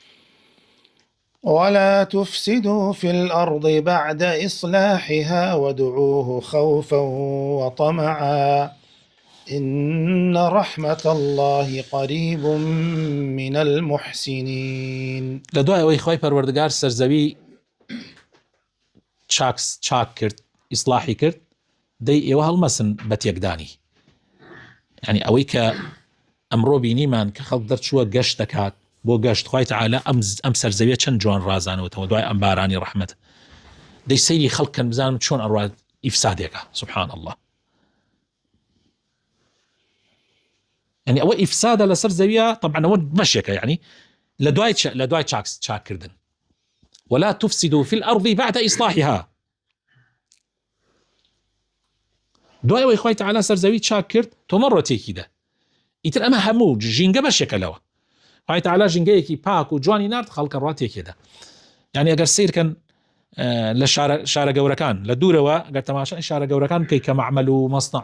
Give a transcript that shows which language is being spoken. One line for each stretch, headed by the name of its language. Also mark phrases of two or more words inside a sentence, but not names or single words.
Arabic: ولا تفسدوا في الأرض بعد إصلاحها وادعوه خوفا وطمعا إن رحمة الله قريب من المحسنين.
Central Kurdish: لدعاء وإخوائي پروردگار سرزوي چاک کرد ئیسلاحی کرد دەی ئێوە هەڵمەسن بە تێکدانی یعنی ئەوەی کە ئەمڕۆ بینیمان کە خەڵک دەرچووە گەشت دەکات بۆ گەشت خوای تەعالا ئەم سەرزەویە چەند جوان ڕازانەوەتەوە دوای ئەم بارانی ڕەحمەت دەی سەیری خەڵکن بزانم چۆن ئەڕوا ئیفسادێکە
Arabic: سبحان الله
Central Kurdish: يعني ئەوە ئیفسادە لەسەر زەویە طبعا ئەوە بەشێکە يعني لە دوای چاکردن
Arabic: ولا تفسدوا في الأرض بعد إصلاحها
Central Kurdish: دوای ئەوەی خوای تەعالا سەر زەوی چاک کرد تۆ مەڕۆ تێکیدا ئیتر ئەمە هەموو ژینگە بەشێکە لەوە خوای تەعالا ژینگەیەکی پاک و جوانی نارد خەڵکە ڕوا تێکێدا يعني ئەگەر سیرکەن لە شارە گەورەکان لە دوورەوە ئەگەر تەماشای شارە گەورەکان بکەی کە معمەل و مەصنع